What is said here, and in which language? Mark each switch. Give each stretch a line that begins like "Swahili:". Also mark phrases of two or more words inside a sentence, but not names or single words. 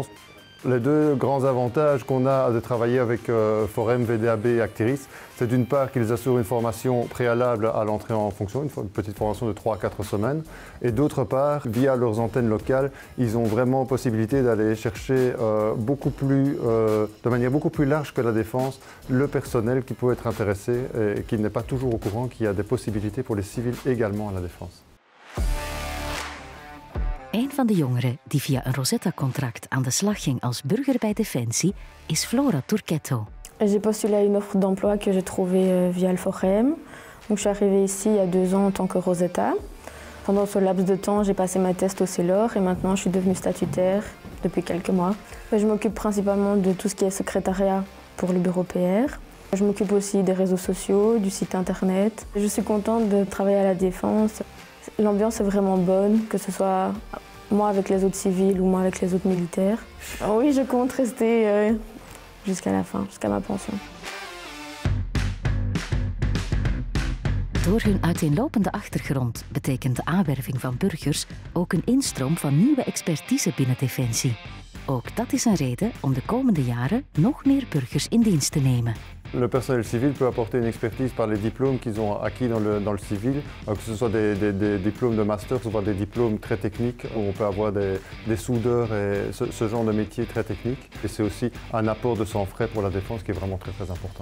French: Les deux grands avantages qu'on a de travailler avec Forem, VDAB et Actiris, c'est d'une part qu'ils assurent une formation préalable à l'entrée en fonction, une petite formation de 3 à 4 semaines, et d'autre part, via leurs antennes locales, ils ont vraiment possibilité d'aller chercher de manière beaucoup plus large que la défense, le personnel qui peut être intéressé et qui n'est pas toujours au courant qu'il y a des possibilités pour les civils également à la défense.
Dutch: Een van de jongeren die via een Rosetta-contract aan de slag ging als burger bij Defensie is Flora Turquetto.
French: J'ai postulé à une offre d'emploi que j'ai trouvée via le Forem. Donc, je suis arrivée ici il y a 2 ans en tant que Rosetta. Pendant ce laps de temps, j'ai passé ma test au CELOR et maintenant je suis devenue statutaire depuis quelques mois. Je m'occupe principalement de tout ce qui est secrétariat pour le bureau PR. Je m'occupe aussi des réseaux sociaux, du site internet. Je suis contente de travailler à la Défense. L'ambiance est vraiment bonne, que ce soit moi avec les autres civils ou moi avec les autres militaires. Oui, je compte rester jusqu'à la fin, jusqu'à ma pension.
Dutch: Door hun uiteenlopende achtergrond betekent de aanwerving van burgers ook een instroom van nieuwe expertise binnen Defensie. Ook dat is een reden om de komende jaren nog meer burgers in dienst te nemen.
French: Le personnel civil peut apporter une expertise par les diplômes qu'ils ont acquis dans le civil, que ce soit des diplômes de master, soit des diplômes très techniques, où on peut avoir des soudeurs et ce genre de métier très technique. Et c'est aussi un apport de sang frais pour la défense qui est vraiment très très important.